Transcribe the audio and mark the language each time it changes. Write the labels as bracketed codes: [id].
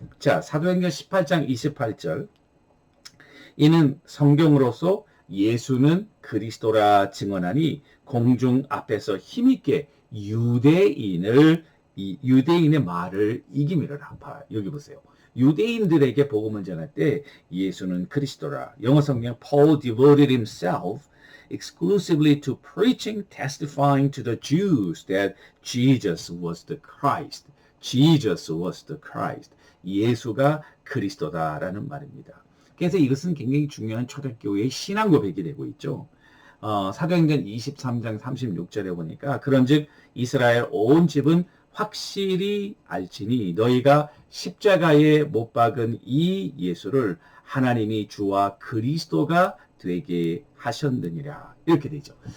[ko] 자, 사도행전 18장 28절. 이는 성경으로서 예수는 그리스도라 증언하니 공중 앞에서 힘있게 유대인의 말을 이기미르라. 여기 보세요. 유대인들에게 복음을 전할 때 예수는 그리스도라. 영어 성경 [en] Paul devoted himself exclusively to preaching, testifying to the Jews that Jesus was the Christ. Jesus was the Christ. [ko] 예수가 그리스도다라는 말입니다. 그래서 이것은 굉장히 중요한 초대교회의 신앙 고백이 되고 있죠. 사도행전 23장 36절에 보니까 그런즉 이스라엘 온 집은 확실히 알지니 너희가 십자가에 못 박은 이 예수를 하나님이 주와 그리스도가 되게 하셨느니라. 이렇게 되죠.